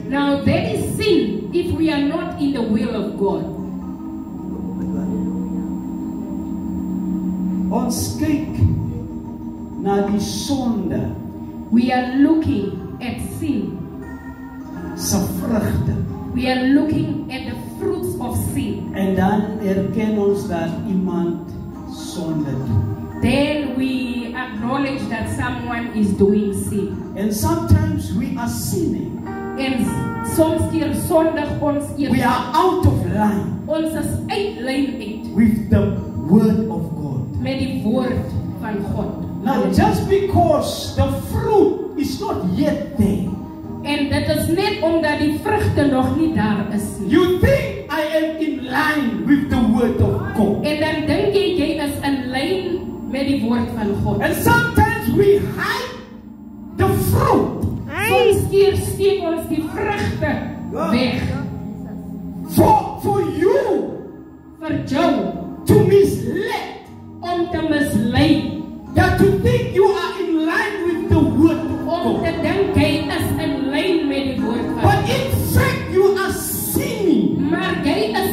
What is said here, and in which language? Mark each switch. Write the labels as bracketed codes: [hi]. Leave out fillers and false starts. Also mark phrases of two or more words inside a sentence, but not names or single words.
[en] Now that is sin if we are not in the will of God. [af] Ons kyk na die sonde [en] We are looking at sin. [af] se vrugte [en] We are looking at the fruits of sin. [af] en dan erken ons dat iemand sonde doen. [en] Then we acknowledge that someone is doing sin. And sometimes we are sinning. [af] En soms keer sondig ons [en] We [af] eers. [en] are out of line [af] Ons is uit lyn uit [en] with the word of God. [af] met die woord van God. [en] Now, just because the fruit is not yet there, [af] En dit is net omdat die vrugte nog nie daar is nie. [en] you think I am in line with the word of God. [af] En dan dink jy is in lyn met die woord van God. [en] And sometimes we hide the fruit [af] Soms keer steek ons die vrugte weg [en] for you [af] vir jou [en] to mislead, [af] om te mislei, [en] that to think you are in line with the word of [af] om te [en] God. [af] dink jy is in lyn met die woord van [en] But God. in fact, you are sinning. [af] Maar jy